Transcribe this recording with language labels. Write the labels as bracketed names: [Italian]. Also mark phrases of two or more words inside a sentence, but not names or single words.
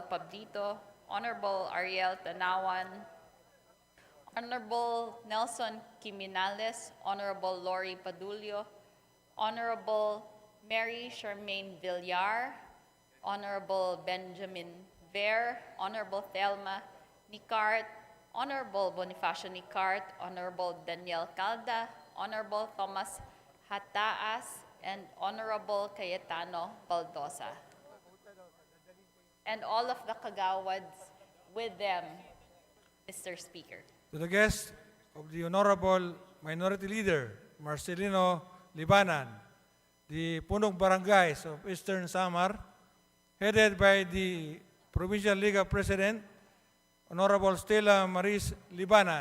[English] Pablito, Honorable Ariel Tanawan, Honorable Nelson Quiminales, Honorable Lori Padulio, Honorable Mary Charmaine Villar, Honorable Benjamin Ver, Honorable Thelma Nicart, Honorable Bonifacio Nicart, Honorable Daniel Calda, Honorable Thomas Hataas, and Honorable Cayetano Baldosa. And all of the Kagawads with them, Mr. Speaker. To the guests of the Honorable Minority Leader, Marcelino Libanan, the [Filipino] Punong Barangays [English] of Eastern Samar, headed by the Provincial Liga President, Honorable Stella Maris Libanan.